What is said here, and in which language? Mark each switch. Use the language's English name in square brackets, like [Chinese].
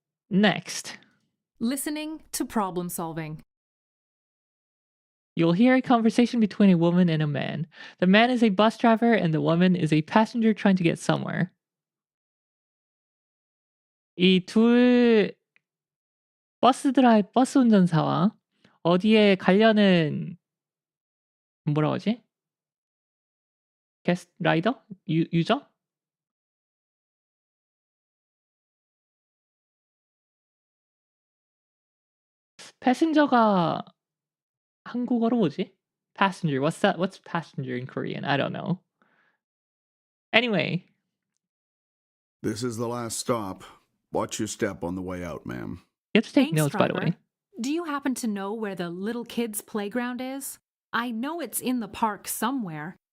[English] Next. Listening to problem solving. You'll hear a conversation between a woman and a man. The man is a bus driver and the woman is a passenger trying to get somewhere. [Korean] 이 버스 운전사와 어디에 가려는 뭐라고 하지? 게스트 라이더? 유저? 패신저가 한국어로 뭐지? [English] Passenger. What's passenger in Korean? I don't know. Anyway. This is the last stop. Watch your step on the way out, ma'am. You have to take Thanks, notes, by the driver. way. Do you happen to know where the little kids' playground is? I know it's in the park somewhere.